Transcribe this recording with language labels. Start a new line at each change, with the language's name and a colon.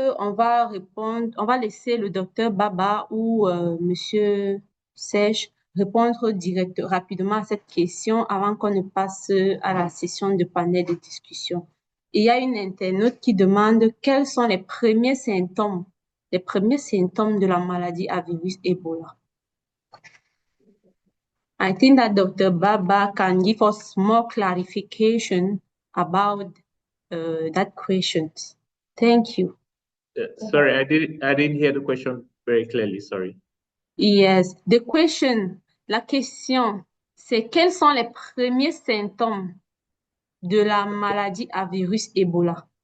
French: On va répondre, on va laisser le docteur Baba ou Monsieur Sèche répondre rapidement à cette question avant qu'on ne passe à la session de panel de discussion. Il y a une internaute qui demande quels sont les premiers symptômes de la maladie à virus Ebola.
English: I think that Dr. Baba can give us more clarification about that question. Thank you. Sorry, I didn't hear the question very clearly. Sorry.
French: Yes, la question, c'est quels sont les premiers symptômes de la maladie à virus Ebola?